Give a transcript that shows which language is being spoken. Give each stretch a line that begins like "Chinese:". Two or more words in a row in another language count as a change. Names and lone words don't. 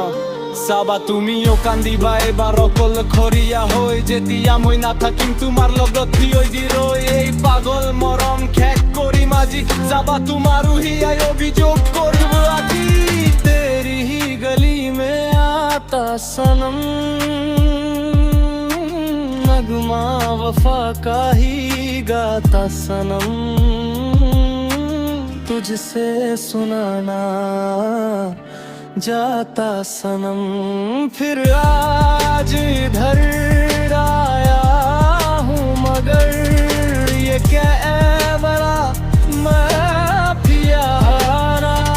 Assamese: চাবা তুমিও কান্দিবা এবাৰ অকলশৰীয়া হৈ, যেতিয়া মই নাথাকিম তোমাৰ লগত থিয় দি ৰৈ। এই পাগল মৰম শেষ কৰিম আজি, যাবা তোমাৰো হিয়াই অভিযোগ কৰিব আজি।
Hindi: तेरी ही गली में आता सनम, नगमा वफा का ही गाता सनम। तुझसे सुनाना जाता सनम, फिर आज इधर आया हूँ मगर ये क्या बड़ा माफिया हारा।